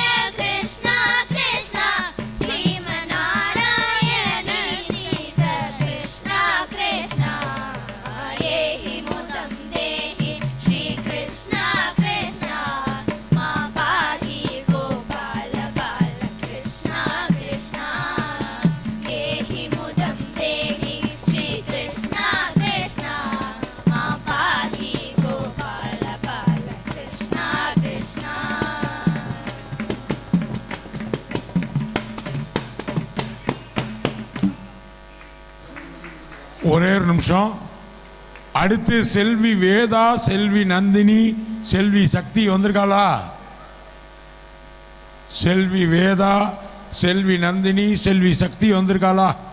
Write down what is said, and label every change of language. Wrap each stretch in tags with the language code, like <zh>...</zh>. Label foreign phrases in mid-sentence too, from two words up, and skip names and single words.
<sa>कृष्ण कृष्ण श्रीमन्नारायण निर्दिष्ट कृष्ण कृष्ण एहि मुदं देहि श्री कृष्ण कृष्ण मा पाहि गोपाल बाल कृष्ण कृष्ण एहि मुदं देहि श्री कृष्ण कृष्ण मा पाहि गोपाल बाल कृष्ण कृष्ण</sa> <ta>ஒரே ஒரு நிமிஷம். அடுத்து செல்வி வேதா, செல்வி நந்தினி, செல்வி சக்தி வந்திருக்காளா? செல்வி வேதா, செல்வி நந்தினி, செல்வி சக்தி வந்திருக்காளா?</ta>